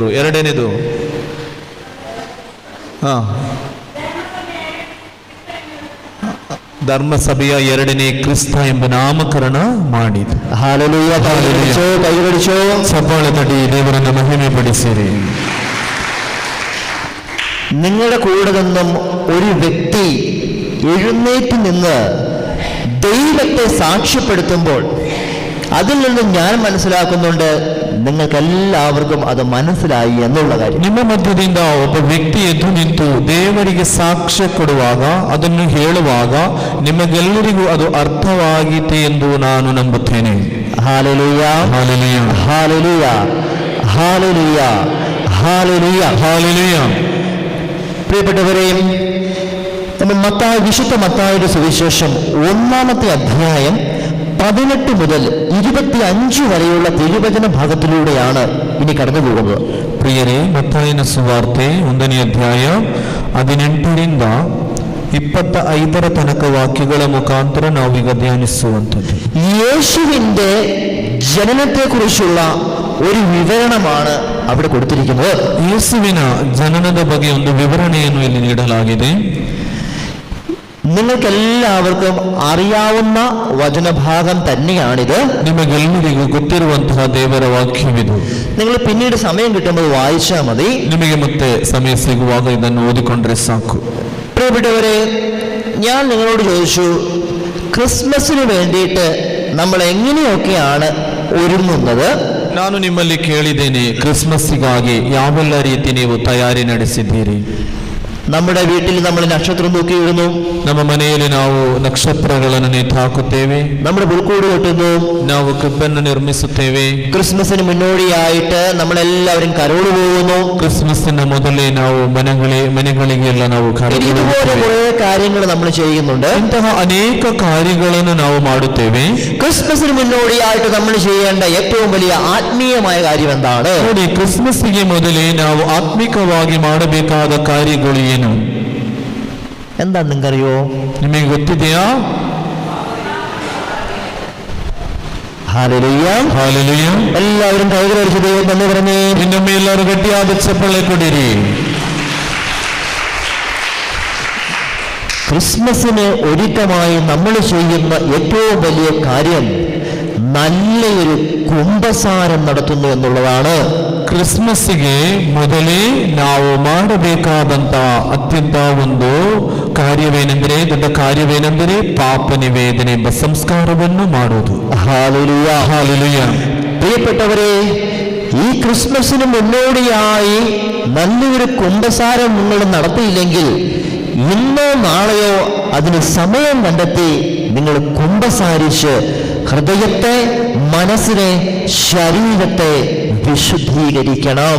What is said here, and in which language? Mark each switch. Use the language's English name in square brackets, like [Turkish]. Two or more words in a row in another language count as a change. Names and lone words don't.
[Kannada] ಎರಡನೇದು ಧರ್ಮಸಭೆಯ ಎರಡನೇ ಕ್ರಿಸ್ತ ಎಂಬ ನಾಮಕರಣ ಮಾಡಿದ. ಹಾಲೆಲೂಯ, ಕೈಗಡಿಸೋ, ಸಬ್ಬಾಳೆ ತಟಿ ದೇವರನ್ನು ಮಹಿಮೆ ಪಡಿಸಿರಿ. [Malayalam] നിങ്ങളുടെ കൂടെ നിന്നും ഒരു വ്യക്തി എഴുന്നേറ്റ് നിന്ന് ദൈവത്തെ സാക്ഷ്യപ്പെടുത്തുമ്പോൾ അതിൽ നിന്ന് ഞാൻ മനസ്സിലാക്കുന്നുണ്ട് നിങ്ങൾക്കെല്ലാവർക്കും അത് മനസ്സിലായി എന്നുള്ള കാര്യം. [Kannada] ನಿಮ್ಮ ಮಧ್ಯದಿಂದ ಒಬ್ಬ ವ್ಯಕ್ತಿ ಎದ್ದು ನಿಂತು ದೇವರಿಗೆ ಸಾಕ್ಷ್ಯ ಕೊಡುವಾಗ, ಅದನ್ನು ಹೇಳುವಾಗ ನಿಮಗೆಲ್ಲರಿಗೂ ಅದು ಅರ್ಥವಾಗಿದೆ ಎಂದು ನಾನು ನಂಬುತ್ತೇನೆ. ಹಾಲೆಲೂಯ, ಹಾಲೆಲೂಯ, ಹಾಲೆಲೂಯ, ಹಾಲೆಲೂಯ, ಹಾಲೆಲೂಯ, ಹಾಲೆಲೂಯ. [Malayalam] പ്രിയപ്പെട്ടവരെയും നമ്മൾ വിശുദ്ധ മത്തായിയുടെ സുവിശേഷം 1-ാമത്തെ അധ്യായം 18 മുതൽ 25 വരെയുള്ള തിരുവചന ഭാഗത്തിലൂടെയാണ് ഇനി കടന്നു പോകുന്നത്. [Kannada] ಪ್ರಿಯರೇ, ಮತ್ತಾಯನ ಸುವಾರ್ತೆ 1ನೇ ಅಧ್ಯಾಯ 18ರಿಂದ 25 ತನಕ ವಾಕ್ಯಗಳ ಮುಖಾಂತರ ನಾವೀಗ ಧ್ಯಾನಿಸುವಂಥದ್ದು. [Malayalam] യേശുവിന്റെ ജനനത്തെക്കുറിച്ചുള്ള ഒരു വിവരണമാണ് അവിടെ കൊടുത്തിരിക്കുന്നത്. [Kannada] ಯೇಸುವಿನ ಜನನದ ಬಗ್ಗೆ ಒಂದು ವಿವರಣೆಯನ್ನು ಇಲ್ಲಿ ನೀಡಲಾಗಿದೆ. [Malayalam] നിങ്ങൾക്കെല്ലാവർക്കും അറിയാവുന്ന വചനഭാഗം തന്നെയാണിത്. [Kannada] ನಿಮಗೆಲ್ಲರಿಗೂ ಗೊತ್ತಿರುವಂತಹ ದೇವರ ವಾಕ್ಯವಿದು. [Malayalam] നിങ്ങൾ പിന്നീട് സമയം കിട്ടുമ്പോൾ വായിച്ചാൽ മതി. [Kannada] ನಿಮಗೆ ಮತ್ತೆ ಸಮಯ ಸಿಗುವಾಗ ಇದನ್ನು ಓದಿಕೊಂಡ್ರೆ ಸಾಕು. [Malayalam] പ്രിയപ്പെട്ടവരെ, ഞാൻ നിങ്ങളോട് ചോദിച്ചു, ക്രിസ്മസിന് വേണ്ടിയിട്ട് നമ്മൾ എങ്ങനെയൊക്കെയാണ് ഒരുങ്ങുന്നത്? [Kannada] ನಾನು ನಿಮ್ಮಲ್ಲಿ ಕೇಳಿದ್ದೇನೆ, ಕ್ರಿಸ್ಮಸ್ಸಿಗಾಗಿ ಯಾವೆಲ್ಲ ರೀತಿ ನೀವು ತಯಾರಿ ನಡೆಸಿದ್ದೀರಿ? [Malayalam] നമ്മുടെ വീട്ടിൽ നമ്മൾ നക്ഷത്രം തൂക്കിയിടുന്നു. [Kannada] ನಮ್ಮ ಮನೆಯಲ್ಲಿ ನಾವು ನಕ್ಷತ್ರಗಳನ್ನು ನೇತು ಹಾಕುತ್ತೇವೆ. [Malayalam] നമ്മുടെ പുൽക്കൂട് കെട്ടുന്നു. [Kannada] ನಾವು ಕ್ರಿಬ್ಬನ್ನು ನಿರ್ಮಿಸುತ್ತೇವೆ. [Malayalam] ക്രിസ്മസിന് മുന്നോടിയായിട്ട് നമ്മളെല്ലാവരും കരോട് പോകുന്നു. [Kannada] ಕ್ರಿಸ್ಮಸ್ಸಿನ ಮೊದಲೇ ನಾವು ಮನೆಗಳಿಗೆಲ್ಲ ನಾವು [Malayalam] ഇതുപോലെ കുറെ കാര്യങ്ങൾ നമ്മൾ ചെയ്യുന്നുണ്ട്. [Kannada] ಇಂತಹ ಅನೇಕ ಕಾರ್ಯಗಳನ್ನು ನಾವು ಮಾಡುತ್ತೇವೆ. [Malayalam] ക്രിസ്മസിന് മുന്നോടിയായിട്ട് നമ്മൾ ചെയ്യേണ്ട ഏറ്റവും വലിയ ആത്മീയമായ കാര്യം എന്താണ്? [Kannada] ನೋಡಿ, ಕ್ರಿಸ್ಮಸ್ಸಿಗೆ ಮೊದಲೇ ನಾವು ಆತ್ಮಿಕವಾಗಿ ಮಾಡಬೇಕಾದ ಕಾರ್ಯಗಳು ಏನು? [Malayalam] എന്താ നിങ്ങൾക്കറിയോ? [Kannada] ನಿಮಗೆ ಗೊತ್ತಿದೆಯಾ? [Malayalam] ഹല്ലേലൂയ, [Kannada] ಹಾಲೆಲೂಯ. [Malayalam] എല്ലാവരും കൈകളടിച്ച് ദൈവം നന്ദി പറഞ്ഞേ. [Kannada] ಇನ್ನೊಮ್ಮೆ ಎಲ್ಲರೂ ಗಟ್ಟಿಯಾದ ಚಪ್ಪಾಳೆ ಕೊಡಿರಿ. [Malayalam] ക്രിസ്മസിന് ഒരുക്കമായി നമ്മൾ ചെയ്യുന്ന ഏറ്റവും വലിയ കാര്യം നല്ലൊരു കുംഭസാരം നടത്തുന്നു എന്നുള്ളതാണ്. [Kannada] ಕ್ರಿಸ್ಮಸ್ಸಿಗೆ ಮೊದಲೇ ನಾವು ಮಾಡಬೇಕಾದಂತ ಅತ್ಯಂತ ಒಂದು ಕಾರ್ಯವೇನೆಂದರೆ, ದೊಡ್ಡ ಕಾರ್ಯವೇನೆಂದರೆ ಪಾಪ ನಿವೇದನೆ ಎಂಬ ಸಂಸ್ಕಾರವನ್ನು ಮಾಡುವುದು. [Malayalam] ഹല്ലേലൂയ, [Kannada] ಹಾಲೆಲೂಯ. [Malayalam] പ്രിയപ്പെട്ടവരെ, ഈ ക്രിസ്മസിന് മുന്നോടിയായി നല്ലൊരു കുംഭസാരം നിങ്ങൾ നടത്തിയില്ലെങ്കിൽ ഇന്നോ നാളെയോ അതിന് സമയം കണ്ടെത്തി നിങ്ങൾ കുംഭസാരിച്ച് ഹൃദയത്തെ, മനസ്സിനെ, ശരീരത്തെ ವಿಶುದ್ಧೀಕರಿക്കണം.